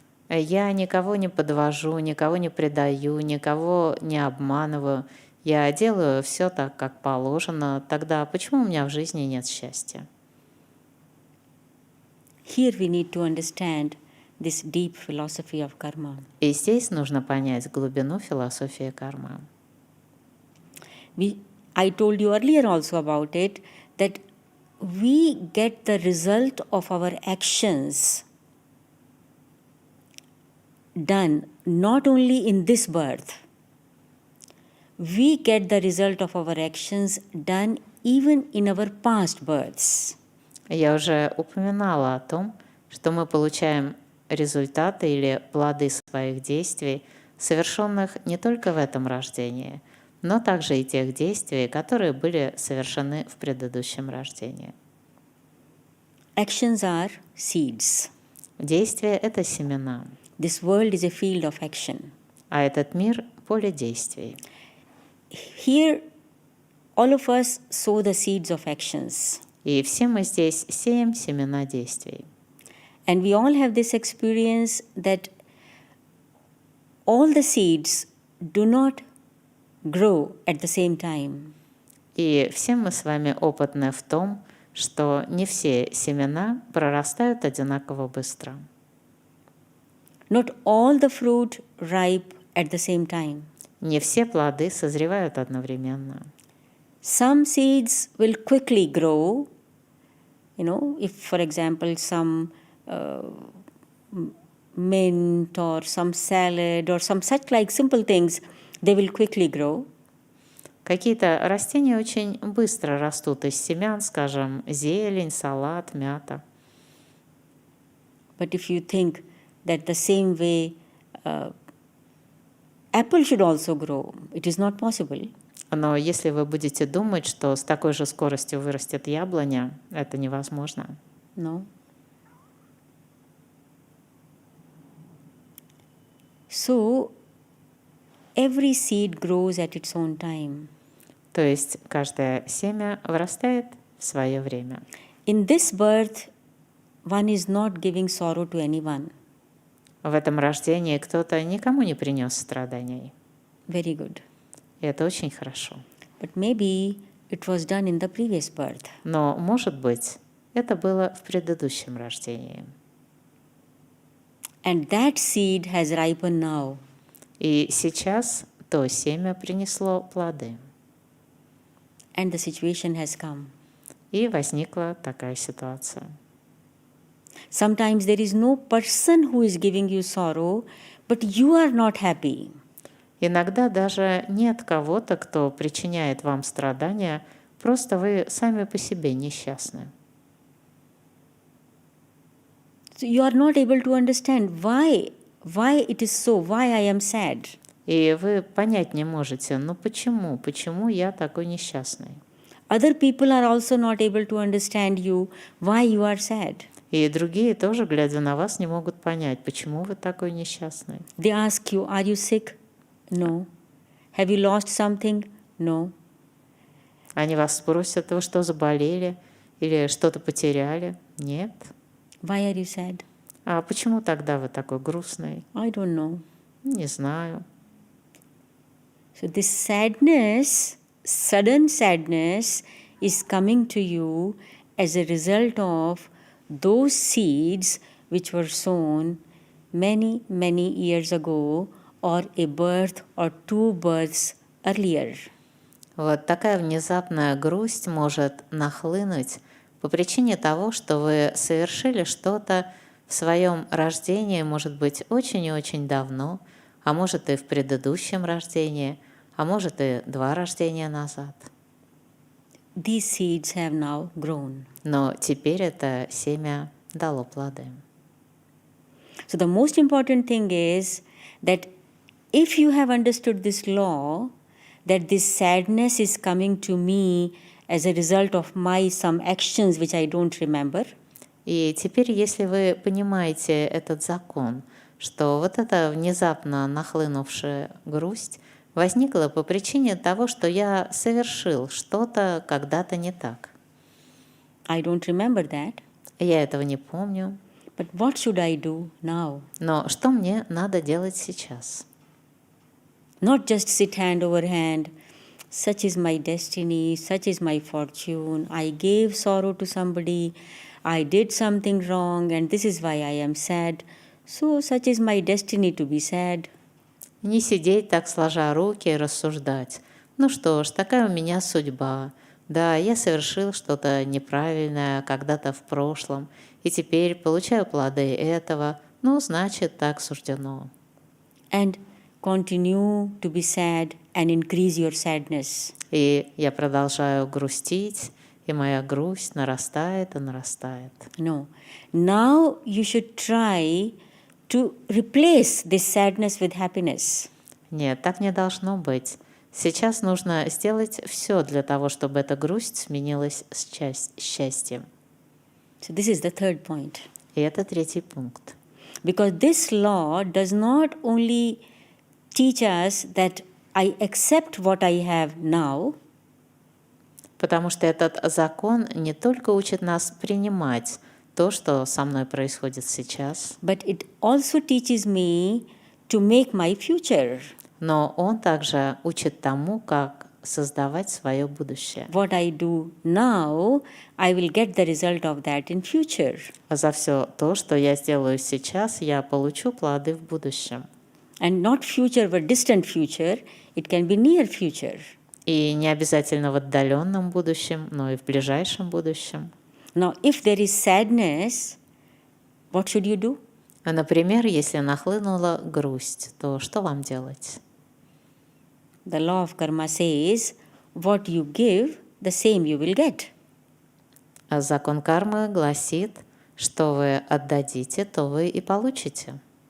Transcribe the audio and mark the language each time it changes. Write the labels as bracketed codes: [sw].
[ru] Я никого не подвожу, никого не предаю, никого не обманываю. Я делаю все так, как положено. Тогда почему у меня в жизни нет счастья? [en] Here we need to understand this deep philosophy of karma. [ru] И здесь нужно понять глубину философии кармы. [en] I told you earlier also about it, that we get the result of our actions done not only in this birth, we get the result of our actions done even in our past births. [ru] Я уже упоминала о том, что мы получаем результаты или плоды своих действий, совершенных не только в этом рождении, но также и тех действий, которые были совершены в предыдущем рождении. [en] Actions are seeds. [ru] Действия — это семена, [en] This world is a field of action. [ru] а этот мир — поле действий. [en] Here, all of us sow the seeds of actions. [ru] И все мы здесь сеем семена действий. [en] And we all have this experience that all the seeds do not grow at the same time. [ru] И все мы с вами опытны в том, что не все семена прорастают одинаково быстро. [en] Not all the fruit ripe at the same time. [ru] Не все плоды созревают одновременно. [en] Some seeds will quickly grow. If, for example, some mint or some salad or some such like simple things, they will quickly grow. [ru] Какие-то растения очень быстро растут из семян, скажем, зелень, салат, мята. [en] But if you think that the same way apple should also grow, it is not possible. [ru] Но если вы будете думать, что с такой же скоростью вырастет яблоня, это невозможно. [en] No. So, every seed grows at its own time. [ru] То есть каждое семя вырастает в свое время. [en] In this birth, one is not giving sorrow to anyone. [ru] В этом рождении кто-то никому не принес страданий. [en] Very good. [ru] И это очень хорошо. [en] But maybe it was done in the previous birth. [ru] Но, может быть, это было в предыдущем рождении. [en] And that seed has ripened now. [ru] И сейчас то семя принесло плоды. [en] And the situation has come. [ru] И возникла такая ситуация. [en] Sometimes there is no person who is giving you sorrow, but you are not happy. [ru] Иногда даже нет кого-то, кто причиняет вам страдания, просто вы сами по себе несчастны. [en] So you are not able to understand why it is so, why I am sad. [ru] И вы понять не можете, ну почему я такой несчастный? [en] Other people are also not able to understand you, why you are sad. [ru] И другие тоже, глядя на вас, не могут понять, почему вы такой несчастный. [en] They ask you, are you sick? No. Have you lost something? No. [ru] Они вас спросят, вы что, заболели? Или что-то потеряли? Нет. [en] Why are you sad? [ru] А почему тогда вы такой грустный? [en] I don't know. [ru] Не знаю. [en] So this sadness, sudden sadness, is coming to you as a result of those seeds which were sown many, many years ago, or a birth or two births earlier. [ru] Вот такая внезапная грусть может нахлынуть по причине того, что вы совершили что-то в своем рождении, может быть, очень и очень давно, а может и в предыдущем рождении, а может и 2 рождения назад. [en] These seeds have now grown. [ru] Но теперь это семя дало плоды. [en] So the most important thing is that if you have understood this law, that this sadness is coming to me as a result of my some actions which I don't remember, [ru] И теперь, если вы понимаете этот закон, что вот эта внезапно нахлынувшая грусть возникла по причине того, что я совершил что-то когда-то не так. [en] I don't remember that. [ru] Я этого не помню. [en] But what should I do now? [ru] Но что мне надо делать сейчас? [en] Not just sit hand over hand. Such is my destiny, such is my fortune. I gave sorrow to somebody, I did something wrong, and this is why I am sad. So, such is my destiny to be sad. [ru] Не сидеть так сложа руки и рассуждать. Ну что ж, такая у меня судьба. Да, я совершил что-то неправильное когда-то в прошлом, и теперь получаю плоды этого. Ну, значит, так суждено. [en] And continue to be sad and increase your sadness. [ru] И я продолжаю грустить, и моя грусть нарастает и нарастает. [en] No. Now you should try to replace this sadness with happiness. [ru] Нет, так не должно быть. Сейчас нужно сделать все для того, чтобы эта грусть сменилась с счастьем. [en] So, this is the third point. [ru] И это третий пункт. [en] Because this law does not only teach us that I accept what I have now, [ru] Потому что этот закон не только учит нас принимать то, что со мной происходит сейчас, [en] but it also teaches me to make my future. [ru] но он также учит тому, как создавать свое будущее. [en] What I do now, I will get the result of that in future. [ru] А за все то, что я сделаю сейчас, я получу плоды в будущем. [en] And not future, but distant future. It can be near future. [ru] И не обязательно в отдаленном будущем, но и в ближайшем будущем. [en] Now, if there is sadness, what should you do? [ru] Например, если нахлынула грусть, то что вам делать? [en] The law of karma says, what you give, the same you will get. [ru] А закон кармы гласит, что вы отдадите, то вы и получите.